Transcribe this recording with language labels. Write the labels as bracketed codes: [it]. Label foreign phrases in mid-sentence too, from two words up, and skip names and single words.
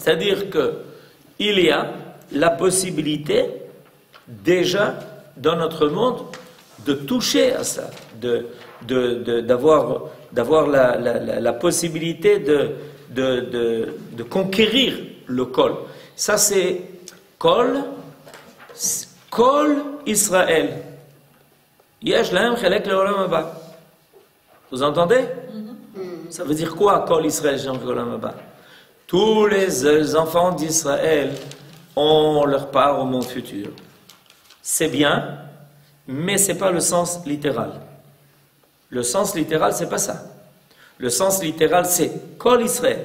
[fr] C'est-à-dire qu'il y a la possibilité déjà dans notre monde de toucher à ça, d'avoir la possibilité de conquérir le kol. Ça c'est [he] כל ישראל. יש להם חלק לעולם הבא. [fr] Vous entendez? Ça veut dire quoi, [he] כל ישראל, [fr] Jean [he] עולם הבא? [fr] Tous les enfants d'Israël ont leur part au monde futur. C'est bien, mais ce n'est pas le sens littéral. Le sens littéral, c'est pas ça. Le sens littéral, c'est [he] כל ישראל.